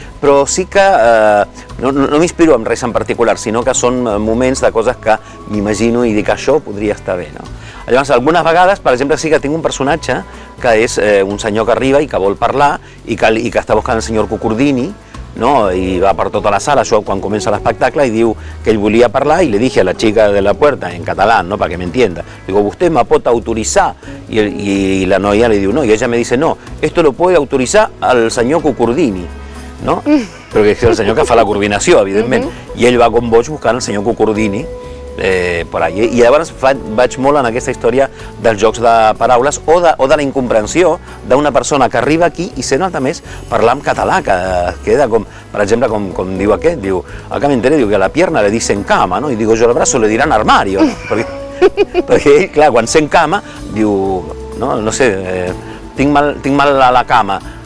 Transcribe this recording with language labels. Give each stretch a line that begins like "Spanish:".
Catalan: Però sí que no m'inspiro en res en particular, sinó que són moments de coses que m'imagino i dic això podria estar bé, no? Llavors, algunes vegades, per exemple, sí que tinc un personatge que és un senyor que arriba i que vol parlar i que està buscant el senyor Cucurdini, ¿no?
Spanish: Y va por toda la sala, yo cuando comienza el espectáculo y digo que él volía hablar y le dije a la chica de la puerta en catalán, ¿no? Para que me entienda, digo, ¿usted me puede autorizar?
Catalan: Y la noia le digo, no, y ella me dice, no, esto lo puede autorizar al senyor Cucurdini, no? Però que és el senyor que fa la coordinació, evidentment, i ell va com boig buscant el senyor Cucurdini, por ahí. I llavors vaig molt en aquesta història dels jocs de paraules o de la incomprensió d'una persona que arriba aquí i sent alta més parlar en català, que queda com, per exemple, com diu aquest, diu, acá me enteré, diu que a la pierna le dicen cama, no? I digo, yo al brazo le dirán armario, perquè ell, clar, quan sent cama, diu, no sé, tinc mal a la cama.